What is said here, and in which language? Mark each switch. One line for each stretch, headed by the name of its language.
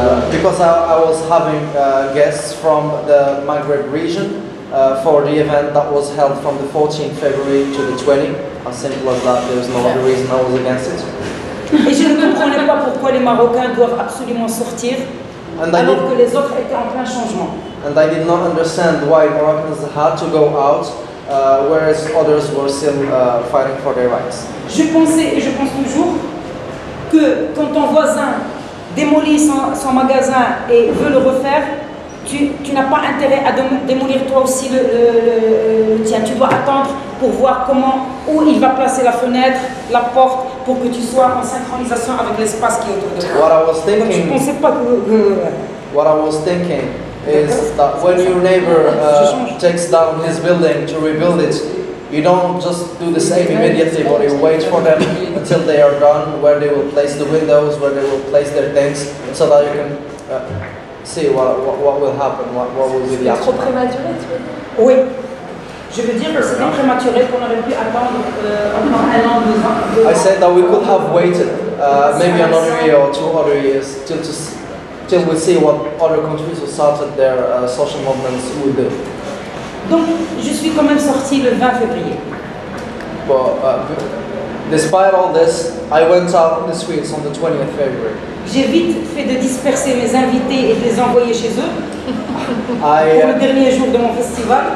English: Because I was having guests from the Maghreb region for the event that was held from the 14th February to the 20th. As simple as that, there's no other reason I was against it.
French: Et je ne comprenais pas pourquoi les Marocains doivent absolument sortir alors que les autres étaient en plein changement.
English: And I did not understand why Moroccans had to go out, whereas others were still fighting for their rights.
French: Je pensais et je pense toujours que quand ton voisin démolit son magasin et veut le refaire, tu n'as pas intérêt à démolir toi aussi le tien. Tu dois attendre pour voir où il va placer la fenêtre, la porte, pour que tu sois en synchronisation avec l'espace qui est autour de toi. Donc je ne pensais pas que...
English: What I was thinking is that when your neighbor takes down his building to rebuild it, you don't just do the same immediately, but you wait for them until they are done, where they will place the windows, where they will place their things, so that you can see what will happen, what will be the action.
French: Trop prématuré, tu veux dire? Oui. Je veux dire que c'était prématuré, qu'on aurait pu attendre encore 1 an, 2 ans.
English: I said that we could have waited maybe another year or 2 other years till we see what other countries who started their social movements would do.
French: Donc, je suis quand même sortie le 20 février.
English: But despite all this, I went out on the streets on the 20th February.
French: J'ai vite fait de disperser mes invités et de les envoyer chez eux pour le dernier jour de mon festival.